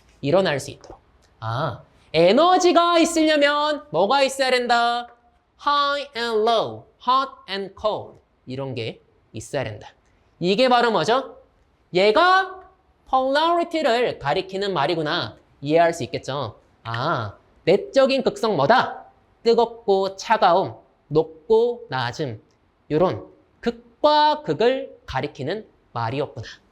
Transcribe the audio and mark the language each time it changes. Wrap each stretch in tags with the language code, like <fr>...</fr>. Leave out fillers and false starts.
<ko>일어날 수 있도록. 아, 에너지가 있으려면 뭐가 있어야 된다?</ko> <en>High and low, hot and cold.</en> <ko>이런 게 있어야 된다. 이게 바로 뭐죠? 얘가 polarity를 가리키는 말이구나. 이해할 수 있겠죠? 아, 내적인 극성 뭐다? 뜨겁고 차가움, 높고 낮음. 이런 극과 극을 가리키는 말이었구나.</ko>